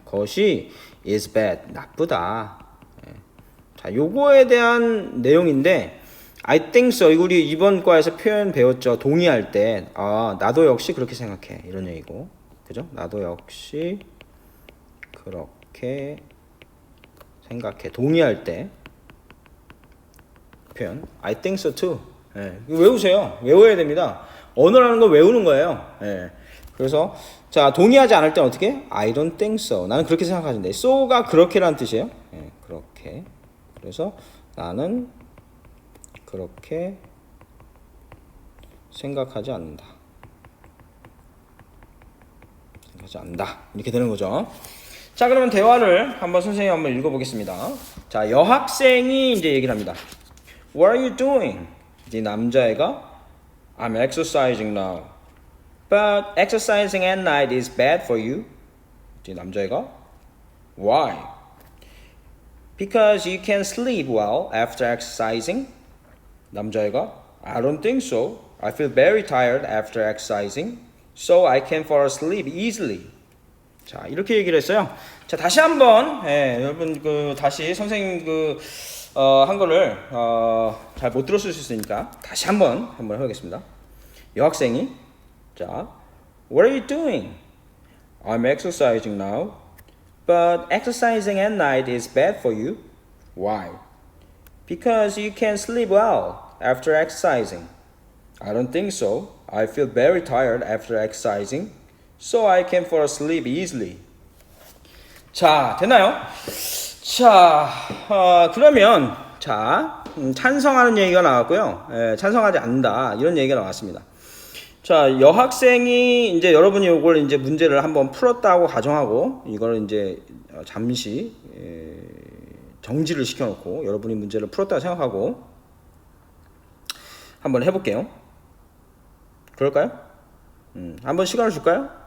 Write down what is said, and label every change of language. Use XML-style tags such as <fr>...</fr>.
<ko>것이</ko> <en>is bad</en> <ko>나쁘다. 네. 자, 요거에 대한 내용인데</ko> <en>I think so.</en> <ko>우리 이번 과에서 표현 배웠죠. 동의할 때 나도 역시 그렇게 생각해 이런 얘기고 그죠? 나도 역시 그렇게 생각해. 동의할 때 표현</ko> <en>I think so too.</en> <ko>예, 외우세요. 외워야 됩니다. 언어라는 걸 외우는 거예요. 예. 그래서 자 동의하지 않을 때 어떻게?</ko> <en>I don't think so.</en> <ko>나는 그렇게 생각하는데 so가 그렇게라는 뜻이에요. 예, 그렇게. 그래서 나는 그렇게 생각하지 않는다. 생각하지 않는다. 이렇게 되는 거죠. 자, 그러면 대화를 한번 선생님이 한번 읽어보겠습니다. 자, 여학생이 이제 얘기를 합니다.</ko> <en>What are you doing?</en> <ko>이제 남자애가</ko> <en>I'm exercising now. But exercising at night is bad for you. 이제 남자애가 Why? Because you can sleep well after exercising.</en> <ko>남자애가</ko> <en>I don't think so. I feel very tired after exercising. So I can fall asleep easily.</en> <ko>자, 이렇게 얘기를 했어요. 자, 다시 한번 여러분 다시 선생님 한 거를 잘 못 들었을 수 있으니까 다시 한번 해보겠습니다. 여학생이 자,</ko> <en>What are you doing? I'm exercising now. But exercising at night is bad for you. Why? Because you can't sleep well after exercising. I don't think so. I feel very tired after exercising. So I can fall asleep easily.</en> <ko>자, 됐나요? 자, 그러면 찬성하는 얘기가 나왔고요. 찬성하지 않는다 이런 얘기가 나왔습니다. 자, 여학생이 이제 여러분이 이걸 이제 문제를 한번 풀었다고 가정하고 이걸 이제 잠시 정지를 시켜놓고 여러분이 문제를 풀었다고 생각하고 한번 해볼게요. 그럴까요? 한번 시간을 줄까요?</ko>